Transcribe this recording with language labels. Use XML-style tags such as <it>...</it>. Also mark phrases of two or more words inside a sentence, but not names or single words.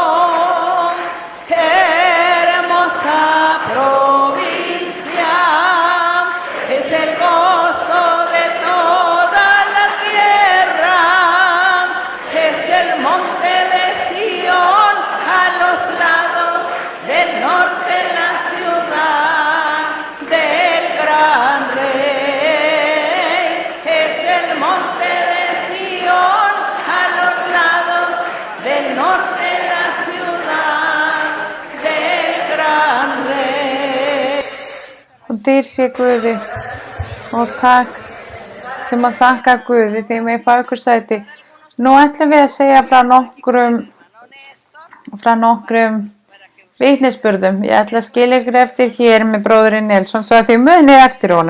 <es>Hermosa provincia, es el gozo de toda la tierra, es el monte de Sión, a los lados del norte la ciudad del gran rey. Es el monte de Sión, a los lados del norte la ciudad del gran rey.</es> <is>Og dýr sé Guði og takk sem að þakka Guði því með fá ykkur sæti. Nú ætlum við að segja frá nokkrum vitnisburðum. Ég ætla að skilja ykkur eftir hér með bróðurinn Nelson svo að þið munið eftir honum.</is>